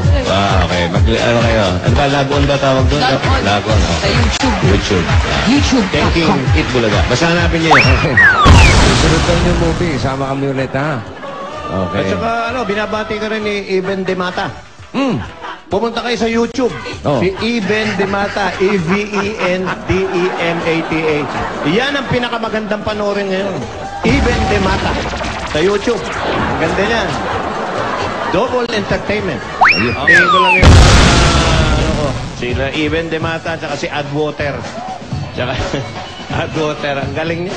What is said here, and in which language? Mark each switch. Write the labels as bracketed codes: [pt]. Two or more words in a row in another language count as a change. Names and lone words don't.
[tl] Okay. Ano kayo? Ano ba? Lagon ba tawag doon? Lagon. Sa YouTube. YouTube. Thanking Itbulaga. Basta hanapin nyo yun. Sunod daw yung movie. Sama kami ulit, ha? Okay. At saka, binabati ka rin ni Eben De Mata. Pumunta kayo sa YouTube. Si Eben De Mata. E-V-E-N-D-E-M-A-T-A. Yan ang pinakamagandang panoorin ngayon. Eben De Mata. Sa YouTube. Ganda yan. [en] Double entertainment. [tl] Tingin ko lang yung sila Eben De Mata at si Adwater. Tsaka Adwater. Ang galing niya.